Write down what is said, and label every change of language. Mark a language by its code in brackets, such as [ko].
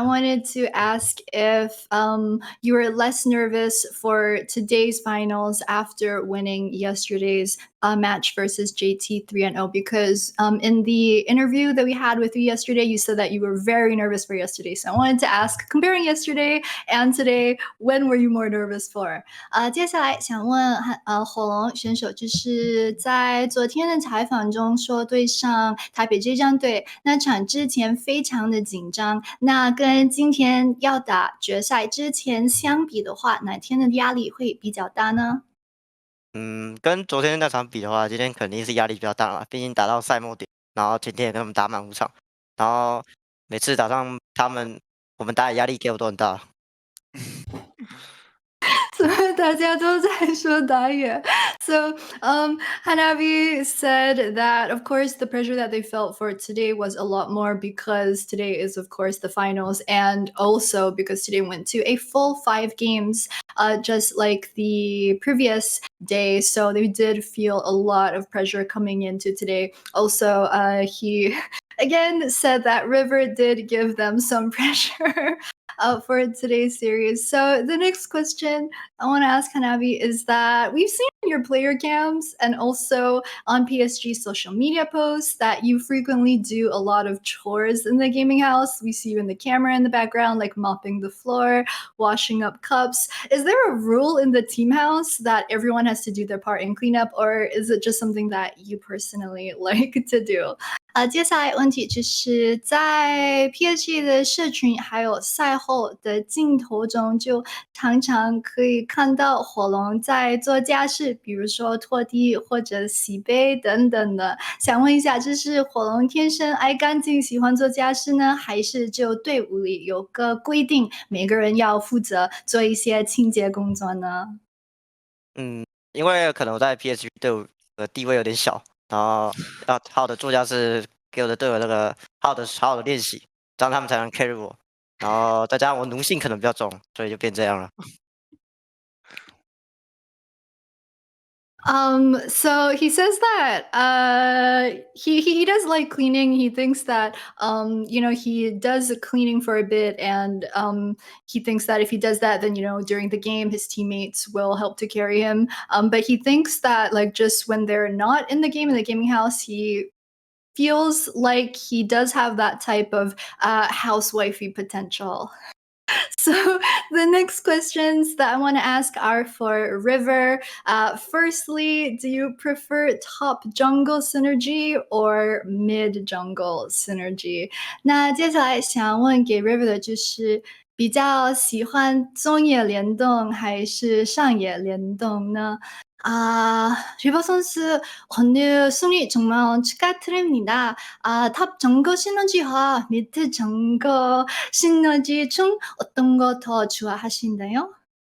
[en] I wanted to ask if you were less nervous for today's finals after winning yesterday's match versus JT 3-0, because in the interview that we had with you yesterday, you said that you were very nervous for yesterday. So I wanted to ask, comparing yesterday and today, when were you more nervous for? [zh] 接下来想问火龙选手，就是在昨天的采访中说对上台北这战队那场之前非常的紧张，那跟今天要打决赛之前相比的话，哪天的压力会比较大呢？跟昨天那场比的话，今天肯定是压力比较大了，毕竟打到赛末点，然后前天也跟他们打满5场，然后每次打上他们，我们打的压力给我都很大。所以大家都在说打野。 [en] So Hanabi said that, of course, the pressure that they felt for today was a lot more because today is, of course, the finals, and also because today went to a full 5 games, just like the previous day. So they did feel a lot of pressure coming into today. Also, he again said that River did give them some pressure for today's series. So the next question I want to ask Hanabi is that we've seen in your player cams and also on PSG social media posts that you frequently do a lot of chores in the gaming house. We see you in the camera in the background, like mopping the floor, washing up cups. Is there a rule in the team house that everyone has to do their part in cleanup, or is it just something that you personally like to do? [zh] 接下来问题就是在 PSG 的社群还有赛后的镜头中，就常常可以看到火龙在做家事，比如说拖地或者洗杯等等的。想问一下，这是火龙天生爱干净，喜欢做家事呢，还是就队伍里有个规定，每个人要负责做一些清洁工作呢？因为可能我在 PSG 队伍的地位有点小，然后要好好的做家事，给我的队友那个好好的练习，这样他们才能 carry 我。然后再加上我奴性可能比较重，所以就变这样了。 [en] So he says that he does like cleaning. He thinks that he does cleaning for a bit, and he thinks that if he does that, then during the game his teammates will help to carry him. But he thinks that like just when they're not in the game in the gaming house, he feels like he does have that type of housewifey potential. So the next questions that I want to ask are for River. Firstly, do you prefer top jungle synergy or mid jungle synergy? [zh] 那接下来想问给 River 的就是比较喜欢中野联动还是上野联动呢？ [ko] 리버 선수 오늘 승리 정말 축하드립니다. 탑 정거 시너지와 미드 정거 시너지 중 어떤 거 더 좋아하신다요?